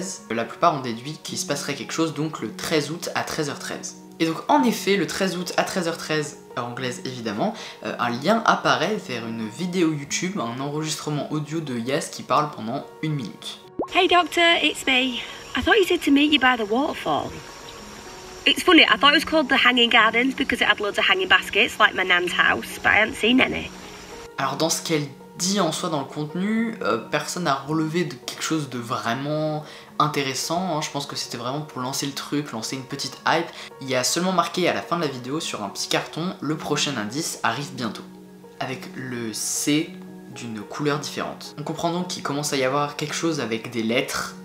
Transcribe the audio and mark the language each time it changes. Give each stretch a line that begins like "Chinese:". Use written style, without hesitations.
French: La plupart ont déduit qu'il se passerait quelque chose donc le 13 août à 13h13. Et donc en effet, le 13 août à 13h13, anglaise évidemment, un lien apparaît vers une vidéo YouTube, un enregistrement audio de Yaz qui parle pendant 1 minute.
English: Hey Doctor, it's me. I thought you said to meet you by the waterfall. It's funny, I thought it was called the Hanging Gardens because it had loads of hanging baskets like my nan's house, but I haven't seen any.
French: Alors dans ce qu'elle dit en soi dans le contenu, personne n'a relevé de quelque chose de vraiment intéressant, hein. Je pense que c'était vraiment pour lancer le truc, lancer une petite hype. Il y a seulement marqué à la fin de la vidéo sur un petit carton, le prochain indice arrive bientôt, avec le C d'une couleur différente. On comprend donc qu'il commence à y avoir quelque chose avec des lettres.